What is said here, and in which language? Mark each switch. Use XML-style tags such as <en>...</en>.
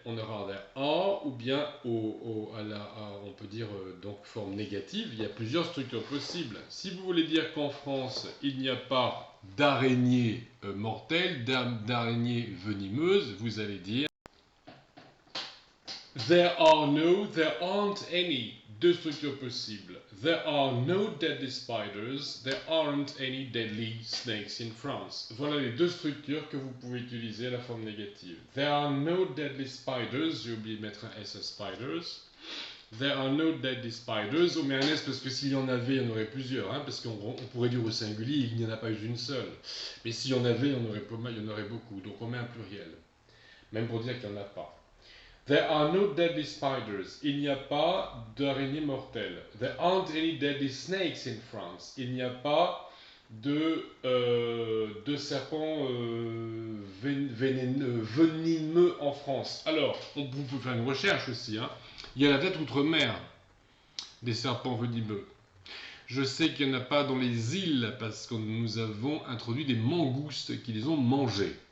<fr>On aura</fr> <en>there are,</en> <fr>ou bien on peut dire donc forme négative. Il y a plusieurs structures possibles. Si vous voulez dire qu'en France, il n'y a pas d'araignée mortelle, d'araignée venimeuse, vous allez dire</fr> <en>there aren't any.</en> <fr>Deux structures possibles.</fr> <en>There are no deadly spiders, there aren't any deadly snakes in France.</en> <fr>Voilà les deux structures que vous pouvez utiliser à la forme négative.</fr> <en>There are no deadly spiders,</en> <fr>j'ai oublié de mettre un S à spiders.</fr> <en>There are no deadly spiders,</en> <fr>on met un S parce que s'il y en avait, il y en aurait plusieurs, parce qu'on pourrait dire au singulier, il n'y en a pas une seule. Mais s'il y en avait, il y en aurait pas mal, il y en aurait beaucoup, donc on met un pluriel. Même pour dire qu'il n'y en a pas.</fr> <en>There are no deadly spiders.</en> <fr>Il n'y a pas d'araignées mortelles.</fr> <en>There aren't any deadly snakes in France.</en> <fr>Il n'y a pas de serpents venimeux en France. Alors, on peut faire une recherche aussi. Il y a la tête outre-mer des serpents venimeux. Je sais qu'il n'y en a pas dans les îles parce que nous avons introduit des mangoustes qui les ont mangés.</fr>